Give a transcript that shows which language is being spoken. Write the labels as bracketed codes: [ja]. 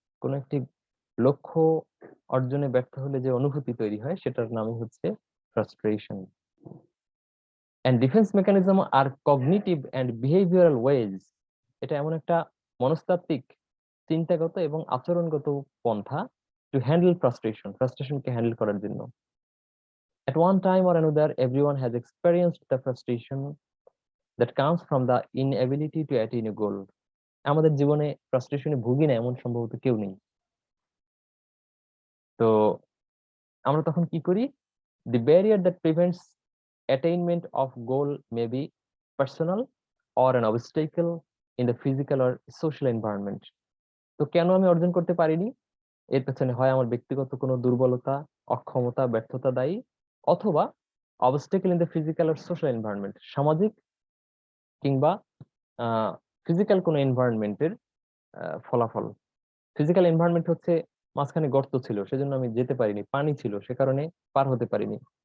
[bn] কোন একটি লক্ষ্য অর্জনে ব্যর্থ হলে যে অনুভূতি তৈরি হয়, সেটার নামই হচ্ছে frustration. [en] And defence mechanism আর cognitive and behavioural ways. [bn] এটা এমন একটা মনস্তাত্ত্বিক, চিন্তাগত এবং আচরণগত পন্থা [en] to handle frustration, [bn] ফ্রাস্ট্রেশনকে হ্যান্ডেল করার জন্য। [en] At one time or another, everyone has experienced the frustration that comes from the inability to attain a goal. [bn] আমাদের জীবনে ফ্রাস্ট্রেশনে ভুগি না এমন সম্ভবত কেউ নেই। তো আমরা তখন কি করি? [en] The barrier that prevents attainment of goal may be personal or an obstacle in the physical or social environment. [bn] তো কেন আমি অর্জন করতে পারিনি, এর পেছনে হয় আমার ব্যক্তিগত কোনো দুর্বলতা, অক্ষমতা, ব্যর্থতা দায়ী, অথবা [en] obstacle in the physical আর social environment, [bn] সামাজিক কিংবা ফিজিক্যাল কোনো এনভায়রনমেন্টের ফলাফল। ফিজিক্যাল এনভায়রনমেন্ট হচ্ছে মাঝখানে গর্ত ছিল, সেজন্য আমি যেতে পারিনি, পানি ছিল সে কারণে পার হতে পারিনি।